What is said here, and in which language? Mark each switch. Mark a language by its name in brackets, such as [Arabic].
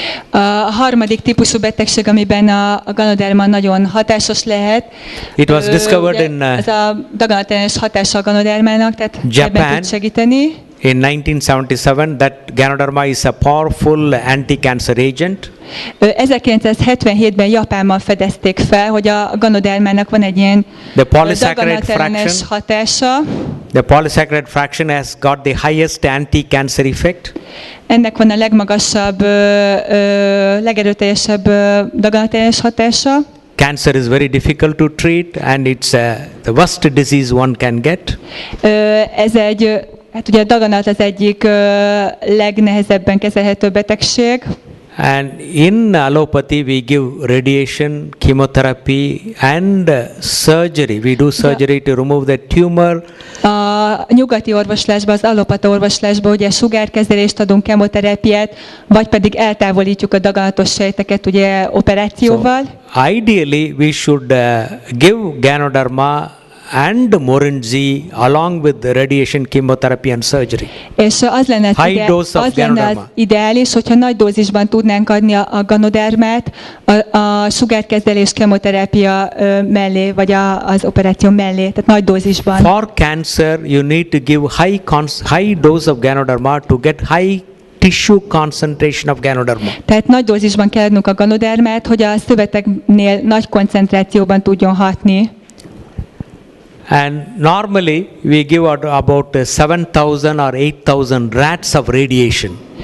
[Hungarian] A harmadik típusú betegség, amiben a Ganoderma nagyon hatásos lehet. [English] It was discovered in [Hungarian] ez a daganatellenes hatása a Ganodermának, tehát [English] Japan. [Hungarian] ebben tud segíteni. [English] In 1977, that Ganoderma is a powerful anti-cancer agent. [Hungarian] 1977-ben Japánban fedezték fel, hogy a Ganodermának van egy ilyen [English] The polysaccharide [Hungarian] daganatellenes [English] fraction. [Hungarian] hatása. [English] The polysaccharide fraction has got the highest anti-cancer effect. [Hungarian] Ennek van a legmagasabb, legerőteljesebb daganatellenes hatása. [English] Cancer is very difficult to treat and it's the worst disease one can get. [Hungarian] Ez egy, hát ugye a daganat az egyik legnehezebben kezelhető betegség. [English] And in allopathy we give radiation, chemotherapy and surgery. We do surgery to remove the tumor. [Hungarian] A nyugati orvoslásban, az allopata orvoslásban ugye sugárkezelést adunk, kemoterápiát, vagy pedig eltávolítjuk a daganatos sejteket ugye operációval. [English] So, ideally we should give Ganoderma and Morinzi along with the radiation, chemotherapy and surgery. [Hungarian] És az lenne az [English] Ganoderma. [Hungarian] ideális, hogyha nagy dózisban tudnánk adni a Ganodermát a sugárkezelés, kemoterápia mellé, vagy az operáció mellé, tehát nagy dózisban. [English] For cancer, you need to give high dose of Ganoderma to get high tissue concentration of Ganoderma. [Hungarian] Tehát nagy dózisban kell adnunk a Ganodermát, hogy a szöveteknél nagy koncentrációban tudjon hatni. [English] And normally we give about 7,000 or 8,000 rats of radiation.